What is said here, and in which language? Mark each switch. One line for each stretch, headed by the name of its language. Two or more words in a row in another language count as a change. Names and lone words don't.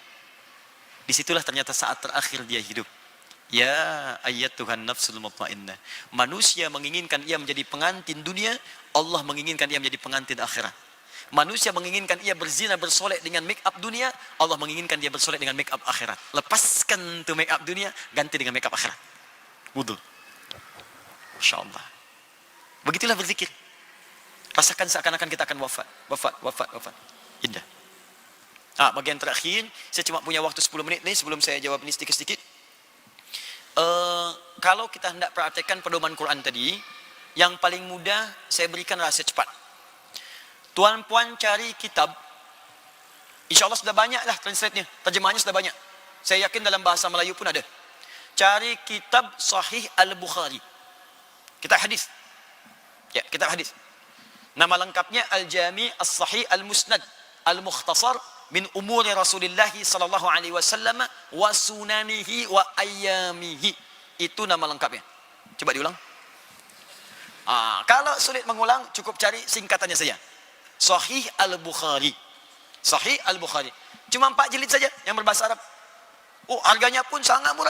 Indonesian: Disitulah ternyata saat terakhir dia hidup.
Arabic: يا أيتها النفس المطمئنة.
Indonesian: Manusia menginginkan ia menjadi pengantin dunia, Allah menginginkan ia menjadi pengantin akhirat. Manusia menginginkan ia berzina bersolek dengan
English: make up
Indonesian: dunia, Allah menginginkan dia bersolek dengan
English: make up
Indonesian: akhirat. Lepaskan tu
English: make up
Indonesian: dunia, ganti dengan
English: make up
Indonesian: akhirat. Wudu. Insyaallah. Begitulah berzikir. Rasakan seakan-akan kita akan wafat. Indah. Bagian terakhir, saya cuma punya waktu 10 menit ni sebelum saya jawab ini sedikit-sedikit. Kalau kita hendak praktekkan pedoman Quran tadi, yang paling mudah saya berikan rahsia cepat. Tuan-puan cari kitab, insyaAllah sudah banyak lah translate-nya, terjemahannya sudah banyak. Saya yakin dalam bahasa Melayu pun ada. Cari kitab Sahih Al-Bukhari. Kitab hadis. Ya, kitab hadis. Nama lengkapnya Al-Jami As-Sahih Al-Musnad Al-Mukhtasar min umuri Rasulullah sallallahu alaihi wasallam wa sunanihi wa ayyamihi. Itu nama lengkapnya. Coba diulang. Kalau sulit mengulang, cukup cari singkatannya saja. Sahih Al-Bukhari. Sahih Al-Bukhari. Cuma 4 jilid saja yang berbahasa Arab. Harganya pun sangat murah.